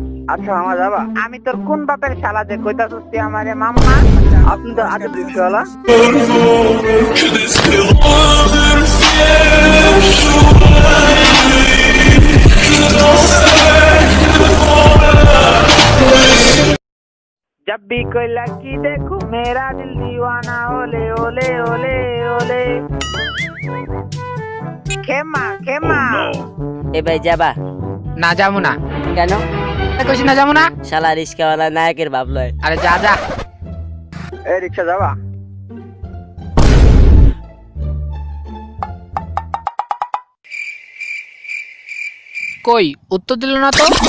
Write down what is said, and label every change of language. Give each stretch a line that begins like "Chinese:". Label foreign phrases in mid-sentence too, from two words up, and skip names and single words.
Bangla: আচ্ছা মামা যাবা? আমি তোর কোন বাপের শালা যে কইতাছস তুই আমারে মাম্মা? আপনি তো আজব রিক্সাওয়ালা।
Hindi: जब भी कोई लड़की देखूं मेरा दिल दीवाना ओले ओले ओले ओले खेमा खेमा
Bangla: এ ভাই যাবা? না যাবো না। কেন? কইছি না যাবো না। শালা রিস্কাওয়ালা নায়কের ভাব লয়। আরে যা যা। এই রিক্সা যাবা? কই উত্তর দিল না তো।